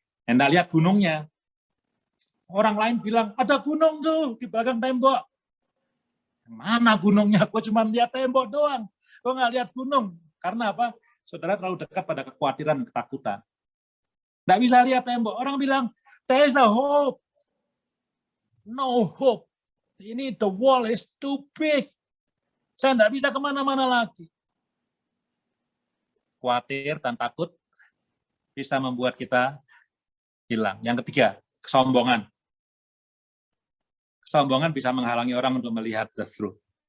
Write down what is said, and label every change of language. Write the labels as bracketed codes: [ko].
[id] Anda lihat gunungnya. Orang lain bilang, ada gunung tuh di belakang tembok. Mana gunungnya? Gue cuma lihat tembok doang. Gue nggak lihat gunung. Karena apa? saudara terlalu dekat pada kekhawatiran dan ketakutan. Nggak bisa lihat tembok. Orang bilang, [en] there is a hope. No hope. Ini the wall is too big. [id] Saya nggak bisa kemana-mana lagi. Khawatir dan takut bisa membuat kita hilang. Yang ketiga, kesombongan. Kesombongan bisa menghalangi orang untuk melihat [en] the truth.